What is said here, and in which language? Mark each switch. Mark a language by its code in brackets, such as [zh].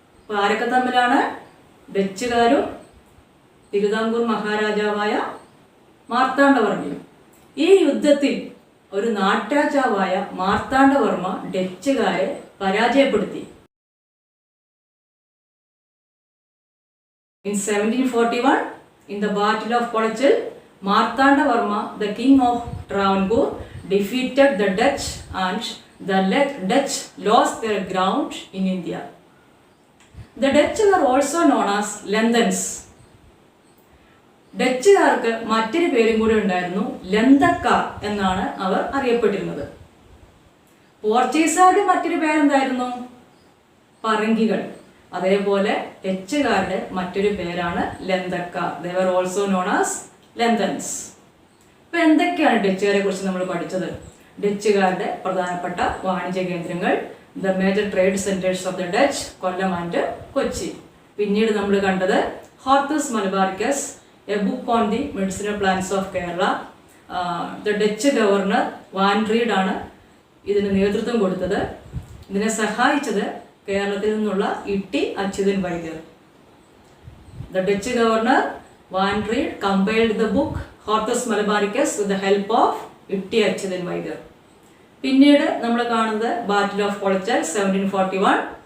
[ml] ആരൊക്കെ തമ്മിലാണ്? ഡച്ചുകാരും തിരുവിതാംകൂർ മഹാരാജാവായ മാർത്താണ്ഡവർമ്മയും. ഈ യുദ്ധത്തിൽ ഒരു നാട്ടുരാജാവായ മാർത്താണ്ഡവർമ്മ ഡച്ചുകാരെ പരാജയപ്പെടുത്തി. [en] In 1741, in the Battle of Kolachal, Marthandavarma, the king of Travancore, defeated the Dutch and the Dutch lost their ground in India. The Dutch were also known as Lendens. [ml] ഡച്ചുകാർക്ക് മറ്റൊരു പേരും കൂടി ഉണ്ടായിരുന്നു, ലന്തക്കാർ എന്നാണ് അവർ അറിയപ്പെട്ടിരുന്നത്. പോർച്ചുഗീസുകാരുടെ മറ്റൊരു പേരെന്തായിരുന്നു? പറങ്കികൾ. അതേപോലെ ഡച്ചുകാരുടെ മറ്റൊരു പേരാണ് ലന്തക്കാർ. [en] they were also known as Lendens. [ml] ഇപ്പൊ എന്തൊക്കെയാണ് ഡച്ചുകാരെ കുറിച്ച് നമ്മൾ പഠിച്ചത്? ഡച്ചുകാരുടെ പ്രധാനപ്പെട്ട വാണിജ്യ കേന്ദ്രങ്ങൾ, [en] the major trade centres of the Dutch, [ml] Kollam and Kochi. പിന്നീട് നമ്മൾ കണ്ടത് Hortus Malabaricus, [en] A book on the medicinal plants of Kerala. [ml] The Dutch governor van read ആണ് ഇതിന് നേതൃത്വം കൊടുത്തത്. ഇതിനെ സഹായിച്ചത് കേരളത്തിൽ നിന്നുള്ള ഇട്ടി അച്യുതൻ വൈദ്യർ. [en] The Dutch governor Van Reed compiled the book Hortus Malabaricus with the help of Itty Achuthan Vaidyar. [ml] പിന്നീട് നമ്മൾ കാണുന്നത് ബാറ്റിൽ ഓഫ് കൊളച്ചൽ 1741.